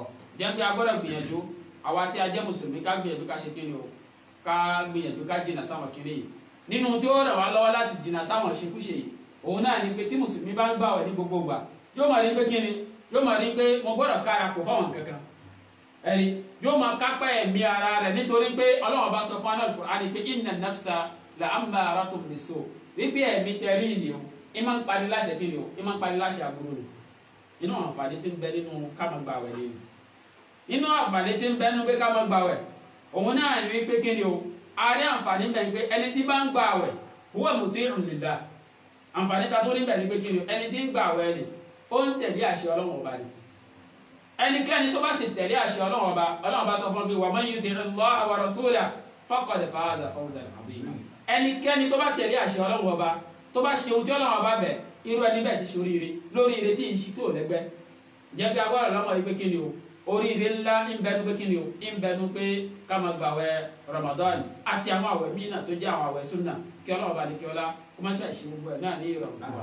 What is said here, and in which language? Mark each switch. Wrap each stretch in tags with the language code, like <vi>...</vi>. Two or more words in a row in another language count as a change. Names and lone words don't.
<yo>jẹ́ pé a gbọ́dọ̀ gbìyànjú àwa tí a jẹ́ mùsùlùmí ká gbìyànjú ká ṣe kí ni o ká gbìyànjú ká jìnnà sáwọn kiri yìí nínú tí ó ràn wá lọ́wọ́ láti jìnnà sáwọn ṣekúṣe yìí òun náà ni pé tí mùsùlùmí bá ń gbààwẹ̀ ní gbogbo ìgbà yóò máa rí pé kíni yóò máa rí pé mo gbọ́dọ̀ kára kò fáwọn kankan ẹni yóò máa kápá ẹ̀mí ara rẹ̀ nítorí pé Ọlọ́run bá sọ fún anáà Al-Qur'an pé</yo> <ar>إن النفس لأمارة بالسوء</ar> <yo>wípé ẹ̀mí tẹ̀rí ni o ìmọ̀ ń parí láṣẹ kíni o ìmọ̀ ń parí láṣẹ àbúrò rẹ̀ inú àǹfààní tí ń bẹ nínú ká máa gbààwẹ̀ ni inú àǹfààní tí ń bẹ nínú pé ká máa gbààwẹ̀ òun náà ní wípé kí ni o a rí àǹfààní bẹ̀ ni pé ẹni tí bá ń gba àwẹ̀</yo> <ar>هو مطيع لله</ar> <yo>àǹfààní ta tó rí bẹ̀ ni pé kí ni o ẹni tí ń gba àwẹ̀ ni ó ń tẹ̀lé àṣẹ Ọlọ́run ọba ni ẹnikẹ́ni tó bá sì tẹ̀lé àṣẹ Ọlọ́run ọba sọ fún mi</yo> <ar>ومن يطع الله ورسوله فقد فاز فوزا عظيما</ar> <yo>ẹnikẹ́ni tó bá tẹ̀lé àṣẹ Ọlọ́run ọba tó bá ṣe ohun tí Ọlọ́run ọba bẹ̀ irú ẹni bẹ́ẹ̀ ti ṣoríire lóríire tí ì ṣí tó lẹ́gbẹ́ jẹ́ pé agbára lọ́mọ yìí pé kí ni o oríire ńlá ń bẹnu pé kí ni o ń bẹnu pé ká máa gba àwẹ̀ Ramadan àti àwọn àwẹ̀ míì náà tó jẹ́ àwọn àwẹ̀ sunna kí Ọlọ́run bá ní kí ọlá kó má ṣàìṣe gbogbo ẹ̀ náà ní ìrọ̀rùn fún wa.</yo>